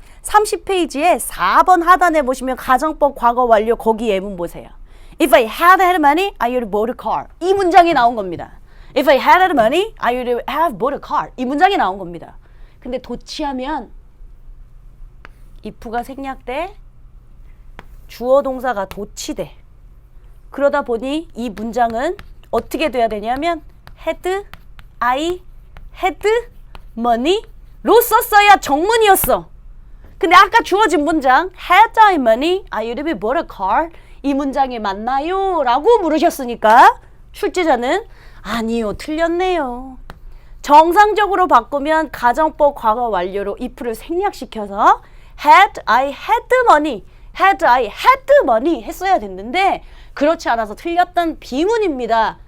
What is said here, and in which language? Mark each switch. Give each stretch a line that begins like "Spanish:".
Korean: 30페이지에 4번 하단에 보시면 가정법 과거 완료 거기 예문 보세요.
English: If I had money, I would have bought a car.
Korean: 이 문장이 나온 겁니다.
English: If I had money, I would have bought a car.
Korean: 이 문장이 나온 겁니다. 근데 도치하면 if가 생략돼 주어 동사가 도치돼. 그러다 보니 이 문장은 어떻게 돼야 되냐면 had, I had money로 썼어야 정문이었어. 근데 아까 주어진 문장
English: had I money, I would have bought a car.
Korean: 이 문장이 맞나요? 라고 물으셨으니까 출제자는 아니요, 틀렸네요. 정상적으로 바꾸면 가정법 과거 완료로 if를 생략시켜서
English: had I had money, had I had money
Korean: 했어야 됐는데 그렇지 않아서 틀렸던 비문입니다.